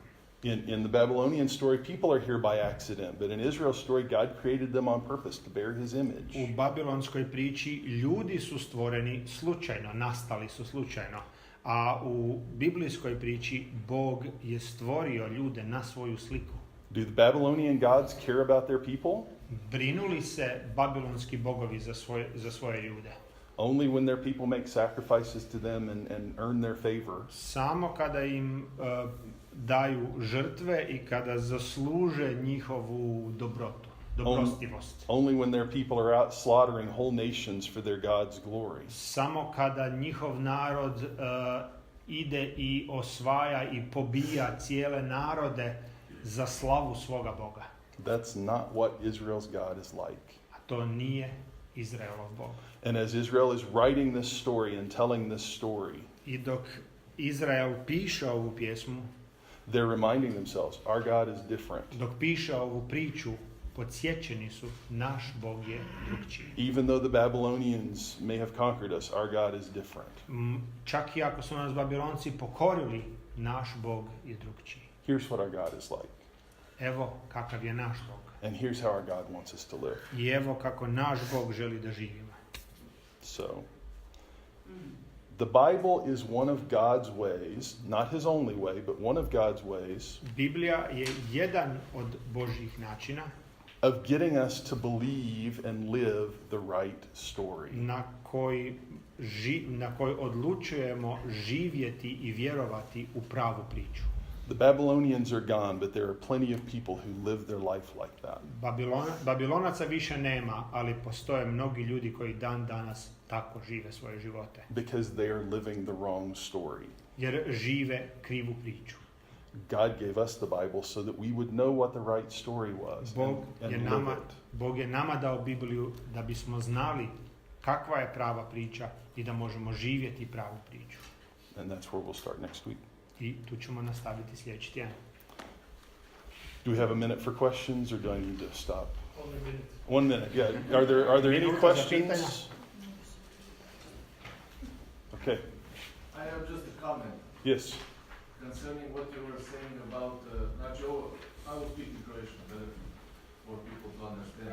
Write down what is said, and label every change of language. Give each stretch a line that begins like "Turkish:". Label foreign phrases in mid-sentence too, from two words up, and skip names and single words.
English: In the Babylonian story, people are here by accident, but in Israel's story, God created them on purpose to bear his image.
Croatian: U babilonskoj priči ljudi su stvoreni slučajno, nastali su slučajno. A u biblijskoj priči Bog je stvorio ljude na svoju sliku.
English: Do the Babylonian gods care about their people?
Croatian: Brinuli se babilonski bogovi za svoje ljude?
English: Only when their people make sacrifices to them and earn their favor.
Croatian: Samo kada im daju žrtve i kada zasluže njihovu dobrotu, dobrostivost.
English: Only when their people are out slaughtering whole nations for their God's glory.
Croatian: Samo kada njihov narod ide i osvaja i pobija cijele narode za slavu svoga Boga.
English: That's not what Israel's God is like.
Croatian: A to nije Izraelov Bog.
English: And as Israel is writing this story and telling this story,
Croatian: I dok Izrael piše ovu pjesmu,
English: they're reminding themselves, our God is different.
Croatian: dok piše ovu priču, podsjećeni su, naš Bog je drukčiji.
English: Even though the Babylonians may have conquered us, our God is different.
Croatian: Čak i ako su nas Babilonci pokorili, naš Bog je drukčiji.
English: Here's what our God is like.
Croatian: Evo kakav je naš Bog.
English: And here's how our God wants us to live.
Croatian: I evo kako naš Bog želi da živimo.
English: So, the Bible is one of God's ways, not his only way, but one of God's ways
Croatian: Biblija je jedan od Božjih načina
English: of getting us to believe and live the right story.
Croatian: na koji odlučujemo živjeti i vjerovati u pravu priču.
English: The Babylonians are gone, but there are plenty of people who live their life like that.
Croatian: Babilonaca više nema, ali postoje mnogi ljudi koji dan danas tako žive svoje živote.
English: Because they are living the wrong story.
Croatian: Jer žive krivu priču.
English: God gave us the Bible so that we would know what the right story was and live it.
Croatian: Bog je nama dao Bibliju da bismo znali kakva je prava priča i da možemo živjeti pravu priču.
English: And that's where we'll start next week.
Croatian: I tu ćemo nastaviti sljedeći tjedan.
English: Do we have a minute for questions or do I need to stop? 1 minute. 1 minute, yeah. Are there any
Croatian: Minuta za
English: questions?
Croatian: pitanja.
English: Okay, I have just a comment yes. concerning what you were saying about, I will speak in Croatian better for people to understand.